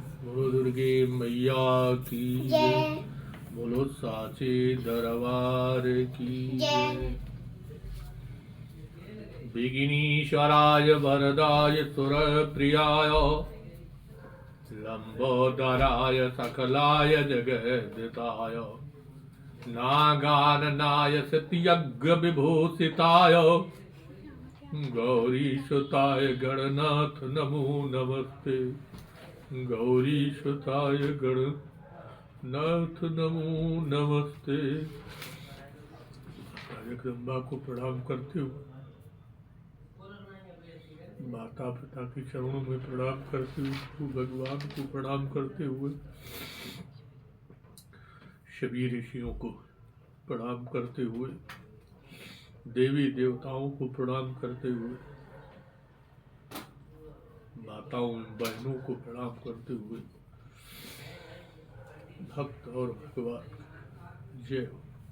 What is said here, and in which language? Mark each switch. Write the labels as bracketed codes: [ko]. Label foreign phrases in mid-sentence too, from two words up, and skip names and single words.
[hi] बोलो दुर्गे मैया की जय। बोलो साचे दरबार की जय। [sa] विघ्नेश्वराय वरदाय सुरप्रियाय लंबोदराय सकलाय जगद्दिताय नागाननाय सत्यज्ञ विभूषिताय गौरीसुताय गणनाथ नमो नमस्ते। गौरीसुताय गणनाथ नमो नमस्ते। [hi] जगदम्बा को प्रणाम करते हुए, माता पिता के चरणों में प्रणाम करते हुए, भगवान को प्रणाम करते हुए, सभी ऋषियों को प्रणाम करते हुए, देवी देवताओं को प्रणाम करते हुए, माताओं बहनों को प्रणाम करते हुए, भक्त और भगवान जय हो।